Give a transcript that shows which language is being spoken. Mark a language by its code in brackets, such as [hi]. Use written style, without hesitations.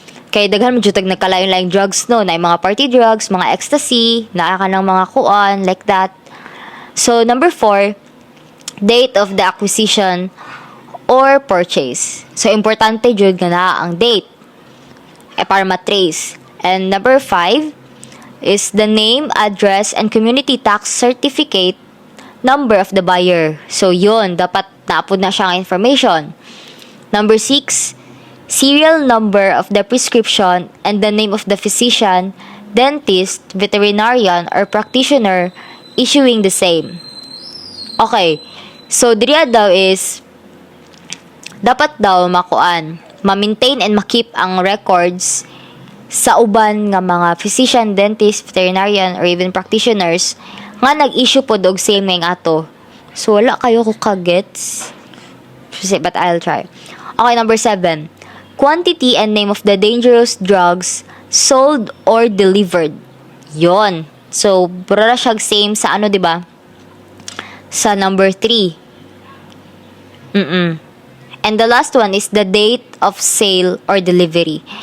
[ceb] Kaya daghan mo jud nagkalain-laing drugs no, na mga party drugs, mga ecstasy, naa ka ng mga kuan, [en] like that. So, number 4, date of the acquisition or purchase. [ceb] So, importante jud nga na ang date para matrace. [en] And number 5 is the name, address, and community tax certificate number of the buyer. [ceb] So, yun, dapat naapod na siyang information. [en] Number 6, serial number of the prescription and the name of the physician, dentist, veterinarian, or practitioner issuing the same. [ceb] Okay. So, diriya daw is, dapat daw ma-maintain and ma-keep ang records sa uban nga mga physician, dentist, veterinarian, or even practitioners nga nag-issue po og same nga ato. So, wala kayo ko kagets. [en] But I'll try. Okay, number 7. Quantity and name of the dangerous drugs sold or delivered. [tl] Yon. [ceb] So, pura siya same sa diba? Sa number 3. [en] And the last one is the date of sale or delivery.